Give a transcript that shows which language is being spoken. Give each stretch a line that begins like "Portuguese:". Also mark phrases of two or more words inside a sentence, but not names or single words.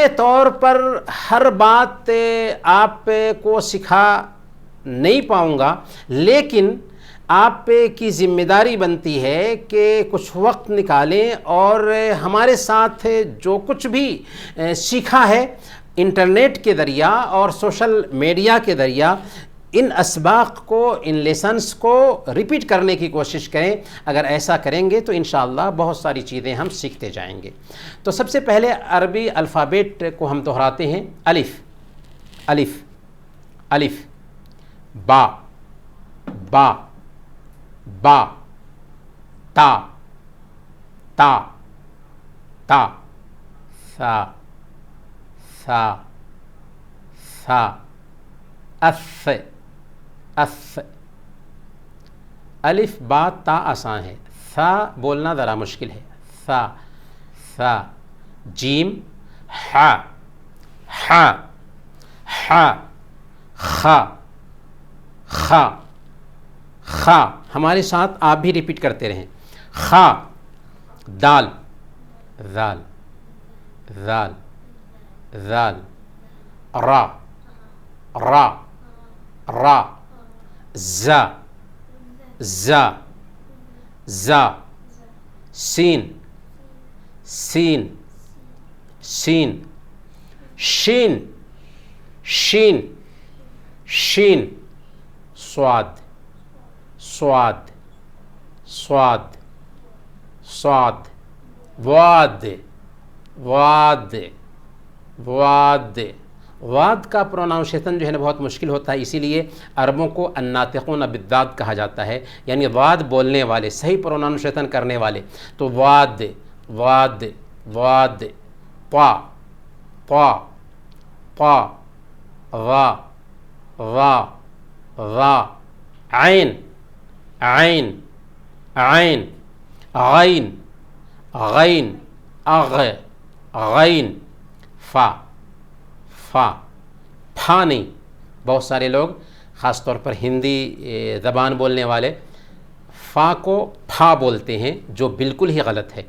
Urdu: طور پر ہر بات آپ کو سکھا نہیں پاؤں گا، لیکن آپ کی ذمہ داری بنتی ہے کہ کچھ وقت نکالیں اور ہمارے ساتھ جو کچھ بھی سیکھا ہے انٹرنیٹ کے ذریعہ اور
English: social media
Urdu: کے ذریعہ، ان اسباق کو، ان لیسنز کو ریپیٹ کرنے کی کوشش کریں۔ اگر ایسا کریں گے تو انشاءاللہ بہت ساری چیزیں ہم سیکھتے جائیں گے۔ تو سب سے پہلے عربی الفابیٹ کو ہم دہراتے ہیں۔ الف، الف، الف، با، با، با، تا، تا، تا، سا، سا، سا، اف، اف۔ الف با تا آسان ہے، سا بولنا ذرا مشکل ہے۔ سا، سا، جیم، ہا، ہا، ہا، خا، خا، خا۔ ہمارے ساتھ آپ بھی ریپیٹ کرتے رہیں۔ خا، دال، ذال، ذال، ذال، را، را، را، زا زا زا سین سین سین شین شین شین صاد صاد صاد صاد واد واد واد واد کا پروناؤنسیشن جو ہے نا بہت مشکل ہوتا ہے، اسی لیے عربوں کو
Arabic: الناطقون بالضاد
Urdu: کہا جاتا ہے، یعنی واد بولنے والے، صحیح پروناؤنسیشن کرنے والے. تو واد واد واد پا پا پا وا وا وا عین عین عین غین غین اغ غین فا فا پھا نہیں. بہت سارے لوگ خاص طور پر ہندی زبان بولنے والے فا کو پھا بولتے ہیں، جو بالکل ہی غلط ہے.